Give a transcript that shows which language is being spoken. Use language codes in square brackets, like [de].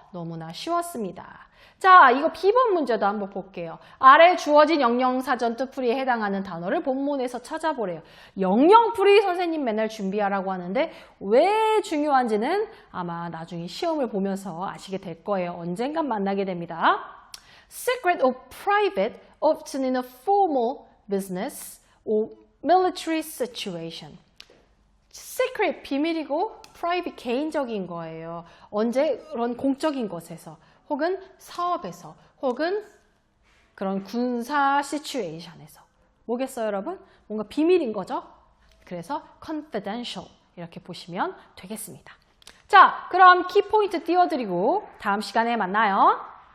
[ko] 너무나 쉬웠습니다. 자, 이거 B번 문제도 한번 볼게요. 아래 주어진 영영사전 뜻풀이에 해당하는 단어를 본문에서 찾아보래요. 영영풀이 선생님 맨날 준비하라고 하는데 왜 중요한지는 아마 나중에 시험을 보면서 아시게 될 거예요. 언젠간 만나게 됩니다. [en] Secret or private, often in a formal business or military situation. [ko] Secret, 비밀이고 private, 개인적인 거예요. 언제? 그런 공적인 곳에서 혹은 사업에서 혹은 그런 군사 시츄에이션에서. 뭐겠어요, 여러분? 뭔가 비밀인 거죠? 그래서 confidential 이렇게 보시면 되겠습니다. 자, 그럼 키포인트 띄워드리고 다음 시간에 만나요.